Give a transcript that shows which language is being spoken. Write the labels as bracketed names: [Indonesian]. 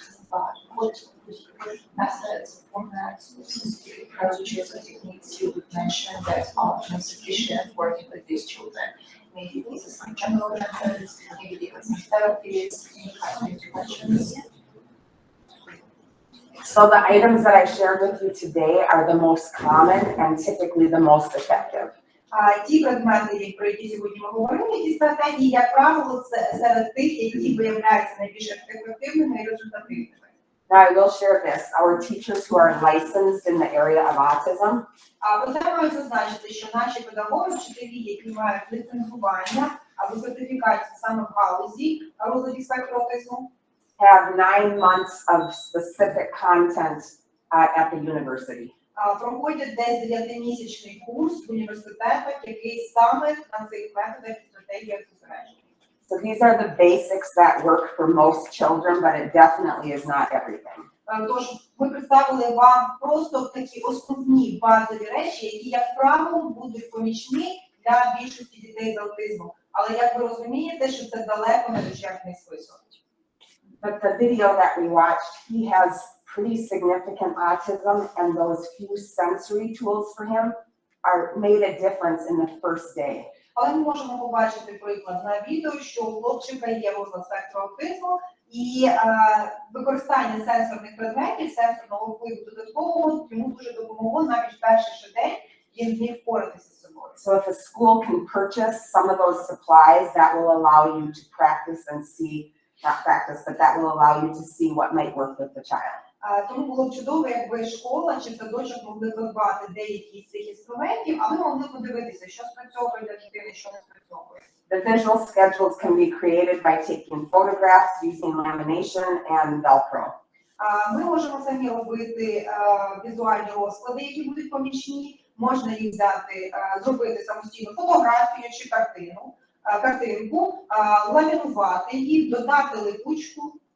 [English] But what methods, formats, specific approaches or techniques you would mention that are sufficient working with these children? Maybe these are some general methods, maybe there are some therapies, any kind of interventions. So the items that I shared with you today are the most common and typically the most effective. [Ukrainian] Ті предмети, про які сьогодні ми говорили, ті стратегії, як правило, це серед тих, які виявляються найбільш ефективними і результативними. [English] Now I will share this. Our teachers who are licensed in the area of autism [Ukrainian] Проте маю зазначити, що наші педагоги, вчителі, які мають ліцензування або сертифікацію саме в галузі розвитку спектру аутизму, [English] have 9 months of specific content at the university. [Ukrainian] Проходять десь 9-місячний курс в університетах, який саме на цих методах і стратегіях зосереджений. [English] So these are the basics that work for most children, but it definitely is not everything. [Ukrainian] Тож ми представили вам просто такі основні базові речі, які, як правило, будуть помічні для більшості дітей з аутизмом. Але як ви розумієте, що це далеко не вичерпний список. [English] But the video that we watched, he has pretty significant autism, and those few sensory tools for him made a difference in the first day. [Ukrainian] Але ми можемо побачити приклад на відео, що у хлопчика є розлад спектру аутизму, і використання сенсорних предметів, сенсорного впливу додаткового йому дуже допомогло навіть в перший же день він зміг впоратися з собою. [English] So if a school can purchase some of those supplies, that will allow you to practice and see, not practice, but that will allow you to see what might work with the child. [Ukrainian] Тому було б чудово, якби школа чи садочок могли придбати деякі з цих інструментів, а ми могли подивитися, що спрацьовує для дитини, що не спрацьовує. [English] The visual schedules can be created by taking photographs using lamination and Velcro. [Ukrainian] Ми можемо самі робити візуальні розклади, які будуть помічні. Можна їх взяти, зробити самостійну фотографію чи картинку, ламінувати її, додати липучку.